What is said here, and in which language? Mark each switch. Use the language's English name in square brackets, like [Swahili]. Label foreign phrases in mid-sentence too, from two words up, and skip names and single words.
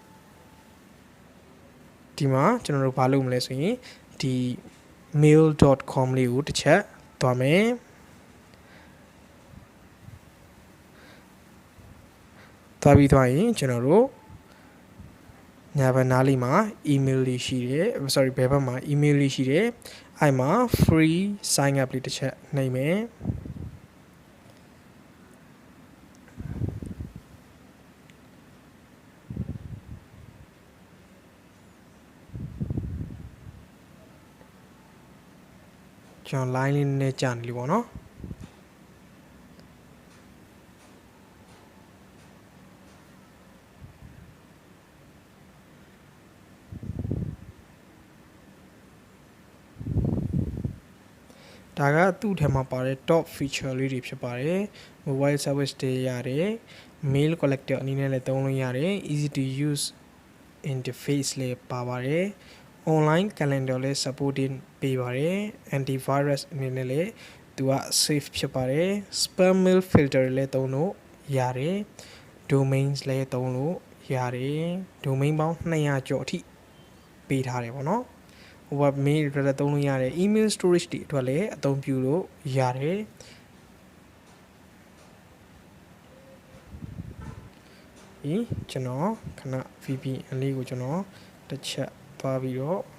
[Burmese] ဒီမှာကျွန်တော်တို့ဘာလုပ်မလဲဆိုရင်ဒီ mail.com လေးကိုတစ်ချက်သွားမယ်သွားပြီးသွားရင်ကျွန်တော်တို့ညာဘက်နားလေးမှာ email လေးရှိတယ် sorry ဘယ်ဘက်မှာ email လေးရှိတယ်အဲ့မှာ [English] free sign up [Burmese] လေးတစ်ချက်နှိပ်မယ် ကျွန်တော် line လေးနဲ့ကြာနေလို့ပေါ့နော် ဒါကသူ့ထဲမှာပါတဲ့ [English] top feature [Burmese] လေးတွေဖြစ်ပါတယ် [English] mobile service [Burmese] တွေရတယ် [English] mail collector [Burmese] အနေနဲ့လည်းသုံးလို့ရတယ် [English] easy to use interface [Burmese] လေးပါပါတယ် [English] online calendar [Burmese] လည်း supporting ပေးပါတယ် antivirus အနေ နဲ့လည်းသူက safe ဖြစ်ပါတယ် [English] spam mail filter [Burmese] လည်းသုံးလို့ရတယ် domains လည်းသုံးလို့ရတယ် domain ပေါင်း200ကျော်အထိပေးထားတယ်ပေါ့နော် [English] web mail [Burmese] တွေလည်းသုံးလို့ရတယ် [English] email storage [Burmese] တွေအတွက်လည်းအသုံးပြုလို့ရတယ်ဒီကျွန်တော်ခဏ VPN လေးကိုကျွန်တော်တစ်ချက်သွားပြီးတော့